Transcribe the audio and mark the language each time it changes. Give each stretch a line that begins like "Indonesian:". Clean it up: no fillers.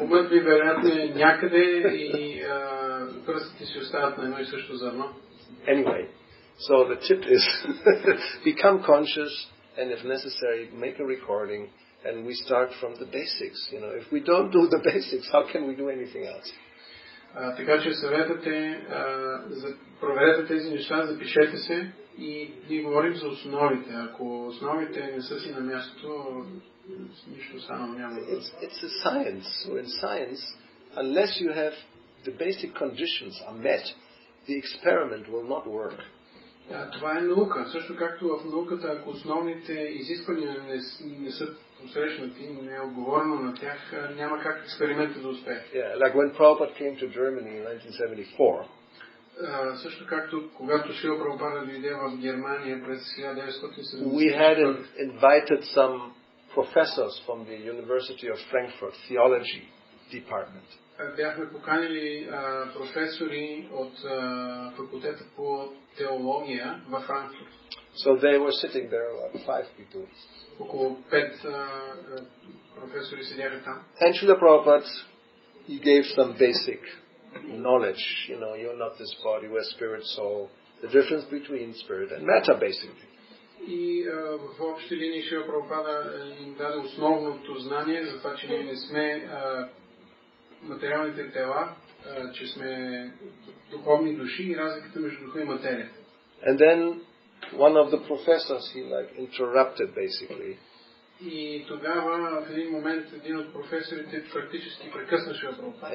Bulgarian: Умът ви вероятно е някъде и пръстите си остават на едно и също зърно.
English: Anyway, so the tip is become conscious and if necessary make a recording and we start from the basics. If we don't do the basics, how can we do anything else?
Bulgarian: Така че съветът е проверете тези неща, запишете се и ние говорим за основите. Ако основите не са си на мястото, нищо останало няма.
English: It's a science. So in science, unless you have the basic conditions are met, the experiment will not work.
Bulgarian: Това е наука. Също както в науката, ако основните изисквания не са посрещнати, не е отговорено на тях, няма как експериментът да успее.
English: Yeah, like when Prabhupada came to Germany in 1974.
Bulgarian: Също както когато Шрила Прабхупада дойде в Германия през 1974.
English: We had invited some professors from the University of Frankfurt theology department.
Bulgarian: Бяхме поканили професори от факултета по теология във Франкфурт.
English: So they were sitting there, like 5 people.
Bulgarian: Около 5 професори седяха там.
English: And Srila Prabhupada, he gave some basic knowledge. You're not this body, we're spirit, soul. The difference between spirit and matter, basically.
Bulgarian: И в общи линии Шрила Прабхупада им даде основното знание за това, че ние не сме материалните тела, че сме духовни души и разликата между духа и материя.
English: And then one of the professors, he interrupted basically.
Bulgarian: И тогава в един момент един от професорите практически прекъсна Шрила Прабхупада.